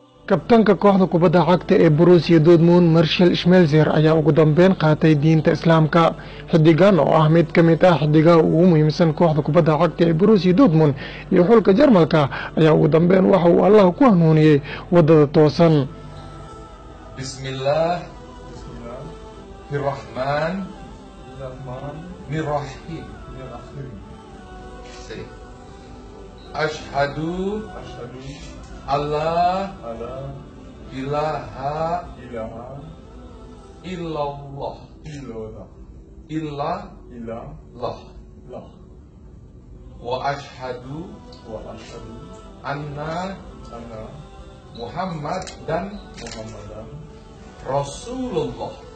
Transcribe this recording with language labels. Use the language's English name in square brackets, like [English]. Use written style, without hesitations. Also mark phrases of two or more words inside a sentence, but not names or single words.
[Somali] Kabtanka kooxda kubadda cagta ee Borussia Dortmund Marcel Schmelzer ayaa ugu dambeyn qaatay diinta Islaamka. Xiddigan oo ah mid ka mid ah xiddigaha ugu muhiimsan kooxda kubadda cagta ee Borussia Dortmund iyo xulka Jarmalka ayaa ugu dambeyn waxa uu Allah ku hanuuniyay wadada toosan. [Arabic] Bismillahirrahmanirrahim. أشهد أن لا إله إلا الله وأشهد أن محمدا رسول الله.